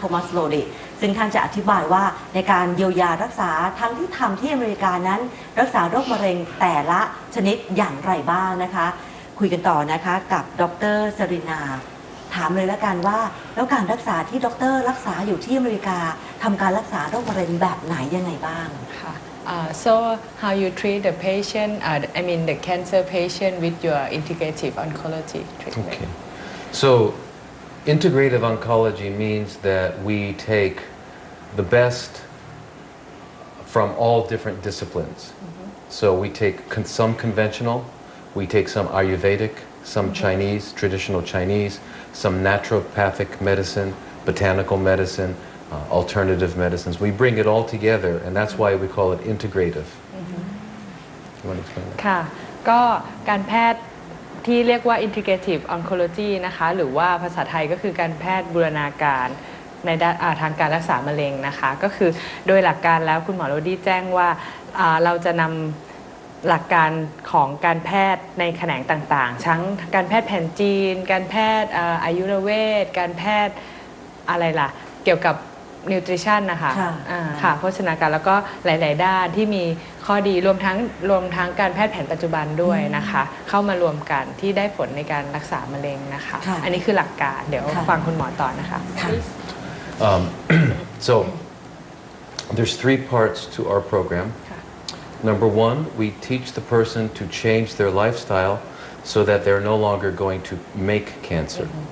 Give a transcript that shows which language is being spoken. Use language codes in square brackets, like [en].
[th] โทมัสโลดิซึ่งท่านจะอธิบายว่าในการเยียวยารักษาทั้งที่ทำที่อเมริกานั้นรักษาโรคมะเร็งแต่ละชนิดอย่างไรบ้างนะคะคุยกันต่อนะคะกับดร. สรินาถามเลยแล้วกันว่าแล้วการรักษาที่ดร. รักษาอยู่ที่อเมริกาทำการรักษาโรคมะเร็งแบบไหนยังไงบ้าง [en] ค่ะSo how you treat the patient, I mean the cancer patient with your integrative oncology treatment? Okay. So integrative oncology means that we take the best from all different disciplines. So we take some conventional, we take some Ayurvedic, some Chinese, traditional Chinese, some naturopathic medicine, botanical medicine, alternative medicines. We bring it all together, and that's why we call it integrative. You want to explain that? [th] ค่ะก็การแพทย์ที่เรียกว่า integrative oncology นะคะหรือว่าภาษาไทยก็คือการแพทย์บูรณาการในทางการรักษามะเร็งนะคะก็คือโดยหลักการแล้วคุณหมอโรดี้แจ้งว่า เราจะนำหลักการของการแพทย์ในแขนงต่างๆทั้งการแพทย์แผนจีนการแพทย์อายุรเวชการแพทย์อะไรล่ะเกี่ยวกับnutrition นะคะค่ะโภชนาการแล้วก็หลายๆด้านที่มีข้อดีรวมทั้งการแพทย์แผนปัจจุบันด้วยนะคะเข้ามารวมกันที่ได้ผลในการรักษามะเร็งนะคะอันนี้คือหลักการเดี๋ยวฟังคุณหมอต่อนะคะ [en] So there's 3 parts to our program. Number 1, we teach the person to change their lifestyle so that they're no longer going to make cancer.